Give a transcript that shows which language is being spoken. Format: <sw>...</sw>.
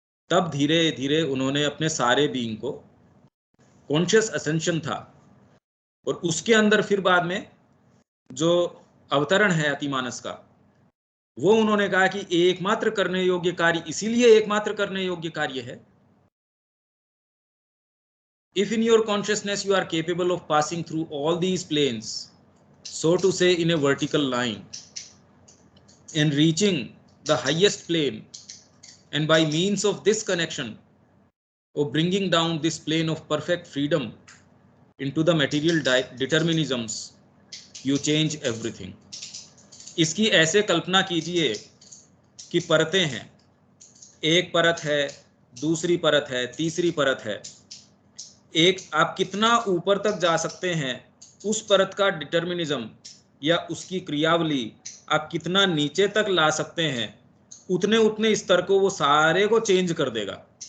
<hi>तब धीरे धीरे उन्होंने अपने सारे बीइंग को, कॉन्शियस असेंशन था, और उसके अंदर फिर बाद में जो अवतरण है अतिमानस का, वो उन्होंने कहा कि एकमात्र करने योग्य कार्य, इसीलिए एकमात्र करने योग्य कार्य है।</hi> <en>If in your consciousness you are capable of passing through all these planes, so to say in a vertical line, and reaching the highest plane, and by means of this connection of bringing down this plane of perfect freedom into the material determinisms, you change everything.</en> <hi>इसकी ऐसे कल्पना कीजिए कि परतें हैं, एक परत है, दूसरी परत है, तीसरी परत है। एक आप कितना ऊपर तक जा सकते हैं, उस परत का डिटर्मिनिज्म या उसकी क्रियावली आप कितना नीचे तक ला सकते हैं, उतने उतने स्तर को वो सारे को चेंज कर देगा।</hi>